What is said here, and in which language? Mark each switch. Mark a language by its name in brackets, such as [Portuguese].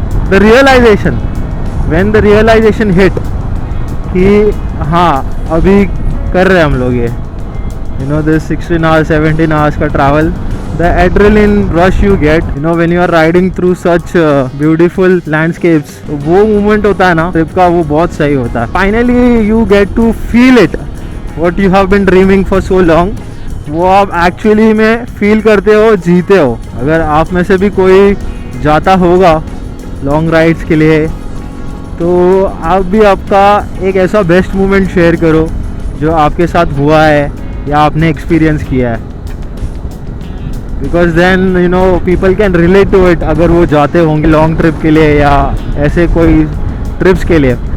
[English] the realization, when the realization hit [Hindi] कि हाँ अभी कर रहे हैं हम लोग ये, [English] you know, this 16 hours 17 hours का travel, the adrenaline rush you get, you know, when you are riding through such beautiful landscapes, [Hindi] वो मोमेंट होता है [English] ना ट्रिप का, वो बहुत सही होता है। Finally you get to feel it, what you have been dreaming for so long, [Hindi] वो आप एक्चुअली में फील करते हो, जीते हो। अगर आप में से भी कोई जाता होगा लॉन्ग राइड्स के लिए, तो आप भी आपका एक ऐसा बेस्ट मोमेंट शेयर करो जो आपके साथ हुआ है या आपने एक्सपीरियंस किया है, [English] because then you know people can relate to it, [Hindi] अगर वो जाते होंगे लॉन्ग ट्रिप के लिए या ऐसे कोई ट्रिप्स के लिए।